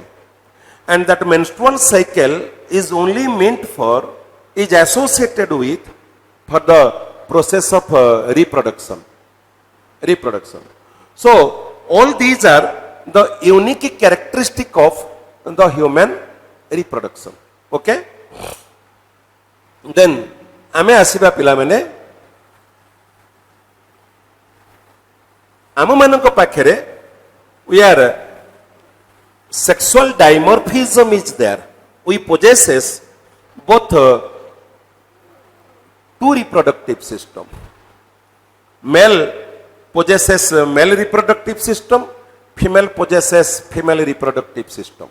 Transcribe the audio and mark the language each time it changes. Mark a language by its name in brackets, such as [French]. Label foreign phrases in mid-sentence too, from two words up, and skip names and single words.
[English] And that menstrual cycle is only meant for, is associated with for the process of reproduction. So all these are the unique characteristic of the human reproduction. Okay? Then [Odia] ଆମେ ଆସିବା ପିଲା ମାନେ ଆମ ମାନଙ୍କ ପାଖରେ [English] we are sexual dimorphism is there. We possesses both two reproductive system. Male possesses male reproductive system, female possesses female reproductive system.